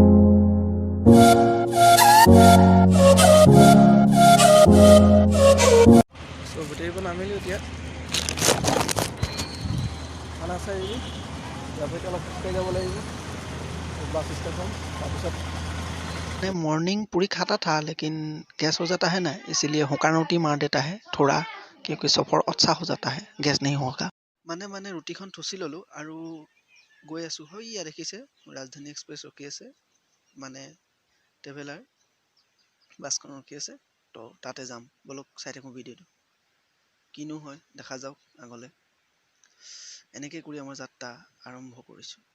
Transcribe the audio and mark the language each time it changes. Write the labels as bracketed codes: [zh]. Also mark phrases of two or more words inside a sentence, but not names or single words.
[as] চ' বেটেৰীৰ পৰা নামিলোঁ এতিয়া খানা চাৰিআলি, ইয়াৰ পৰা অলপ খোজকাঢ়ি যাব লাগিব বাছ ষ্টেচন। [hi] তাৰপিছত मॉर्निंग पूरी खाता था लेकिन गैस हो जाता है ना, इसीलिए हुक्का रोटी मार देता है थोड़ा, क्योंकि सफ़र अच्छा हो जाता है गैस नहीं होगा। [as] মানে ৰুটিখন থুচি ল'লোঁ আৰু গৈ আছোঁ। হয় ইয়াত দেখিছে ৰাজধানী এক্সপ্ৰেছ ৰখি আছে, মানে ট্ৰেভেলাৰ বাছখন ৰখি আছে, তো তাতে যাম। বলক চাই থাকোঁ ভিডিঅ'টো, কিনো হয় দেখা যাওক আগলৈ। এনেকৈ কৰি আমাৰ যাত্ৰা আৰম্ভ কৰিছোঁ।